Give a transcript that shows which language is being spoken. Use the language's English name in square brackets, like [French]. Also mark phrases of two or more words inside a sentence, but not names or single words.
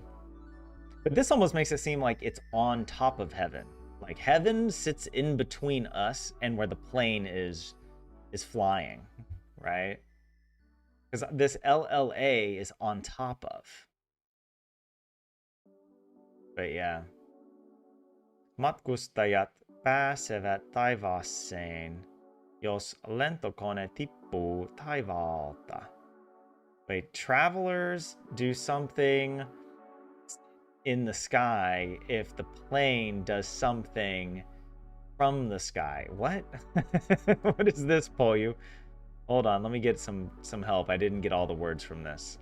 [English] But this almost makes it seem like it's on top of heaven. Like heaven sits in between us and where the plane is flying, right? Because this LLA is on top of. But yeah. [Finnish] Matkustajat pääsevät taivaaseen, jos lentokone tippuu taivaalta. [English] Wait, travelers do something in the sky if the plane does something from the sky. What? What is this, Polyu? Hold on, let me get some help. I didn't get all the words from this.